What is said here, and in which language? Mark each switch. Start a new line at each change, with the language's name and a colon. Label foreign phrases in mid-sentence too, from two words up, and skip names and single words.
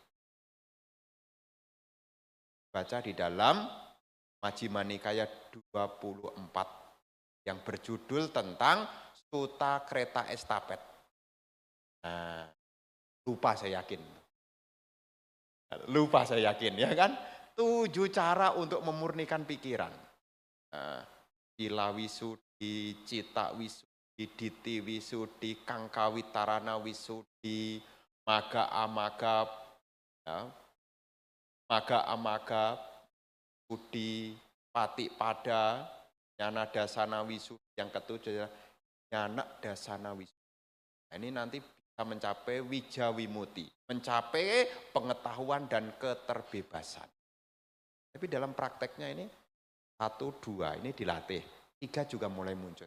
Indonesian: Baca di dalam Majjhima Nikaya 24 yang berjudul tentang Sutta Kreta Estapet. Nah, lupa saya yakin ya kan? 7 cara untuk memurnikan pikiran.
Pali: Nah, sila wisudi, cita wisudi, diti wisudi, kangka witarana wisudi, maga amaga, ya, maga amaga, budi, pati pada, nyana dasana wisudi.
Indonesian: Yang ketujuh,
Pali: nyana dasana wisudi.
Indonesian: Nah, ini nanti bisa mencapai wijawimuti, mencapai pengetahuan dan keterbebasan. Tapi dalam prakteknya ini 1, 2 ini dilatih, 3 juga mulai muncul.